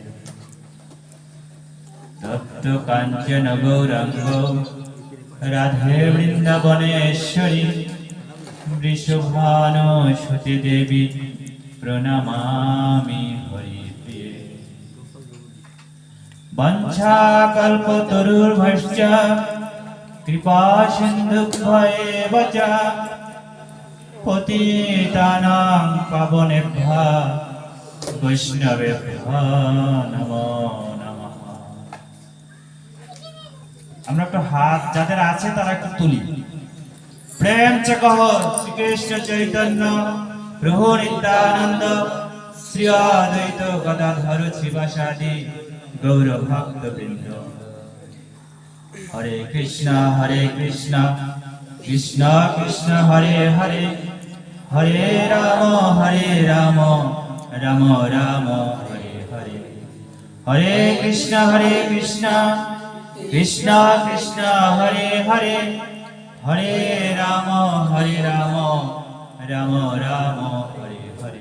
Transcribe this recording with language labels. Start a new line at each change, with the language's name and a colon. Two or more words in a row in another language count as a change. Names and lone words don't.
Sanskrit: তপ্ত কাঞ্চন গৌরাঙ্গ রাধে বৃন্দাবনেশ্বরী বৃষভানুসুতে দেবী প্রণমামি হরিপ্রিয়ে। বঞ্ছাকল্পতরুর্ভশ্চ কৃপা সিন্ধুভ্যেব চ পতিতানাং পাবনেভ্যো বৈষ্ণবেভ্যো নমো নমঃ।
Bangla: আমরা একটু হাত যাদের আছে তারা একটু তুলি।
Hindi: प्रेम चे कहो
Bangla: শ্রীকৃষ্ণ চৈতন্য প্রভু নিত্যানন্দ শ্রী অদ্বৈত গদাধর শিবাসাদি গৌর ভক্ত বৃন্দ।
Sanskrit: হরে কৃষ্ণ কৃষ্ণ কৃষ্ণ হরে হরে হরে রাম রাম রাম হরে হরে। হরে কৃষ্ণ কৃষ্ণ কৃষ্ণ হরে হরে হরে রাম রাম রাম হরে হরে।